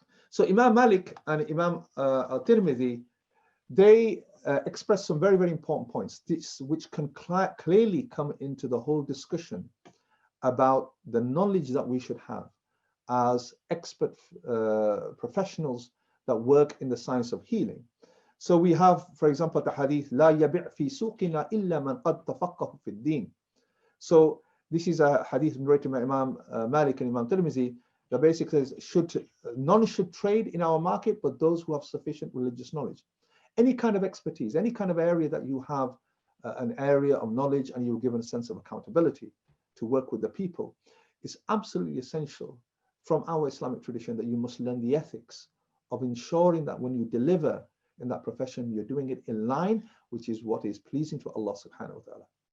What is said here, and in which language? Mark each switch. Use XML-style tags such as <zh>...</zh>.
<en>So Imam Malik and Imam al-Tirmidhi, they express some very, very important points, which can clearly come into the whole discussion about the knowledge that we should have as expert professionals that work in the science of healing. So we have, for example, the hadith,</en> <ar>لا يبيع في سوقنا إلا من قد تفقه في الدين.</ar> <en>So this is a hadith narrated by Imam Malik and Imam Tirmidhi that basically says, none should trade in our market but those who have sufficient religious knowledge. Any kind of expertise, any kind of area that you have an area of knowledge and you're given a sense of accountability to work with the people, it's absolutely essential from our Islamic tradition that you must learn the ethics of ensuring that when you deliver in that profession, you're doing it in line, which is what is pleasing to Allah subhanahu wa ta'ala.</en>